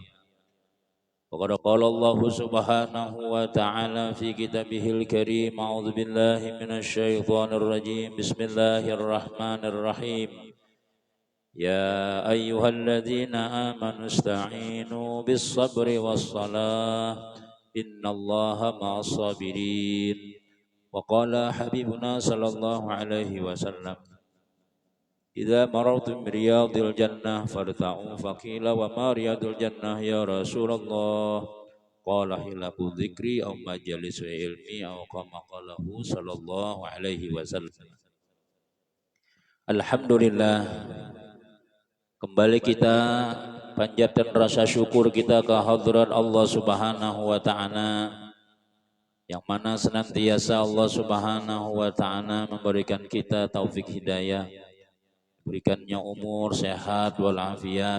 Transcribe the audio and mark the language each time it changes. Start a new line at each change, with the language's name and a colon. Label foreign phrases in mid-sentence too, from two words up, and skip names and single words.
Arabic: وقد قال الله سبحانه وتعالى في كتابه الكريم أعوذ بالله من الشيطان الرجيم بسم الله الرحمن الرحيم. يا أيها الذين آمنوا استعينوا بالصبر والصلاة إن الله مع الصابرين. وقال حبيبنا صلى الله عليه وسلم إذا مررتم رياض الجنة فارتعوا فقيل وما رياض الجنة يا رسول الله قال حلق الذكر أو مجالس العلم أو كما قاله صلى الله عليه وسلم. Alhamdulillah,
Indonesian: kembali kita panjatkan rasa syukur kita ke hadirat
Arabic: الله سبحانه وتعالى,
Indonesian: yang mana senantiasa
Arabic: الله سبحانه وتعالى
Indonesian: memberikan kita taufik hidayah, diberikannya umur sehat walafiat,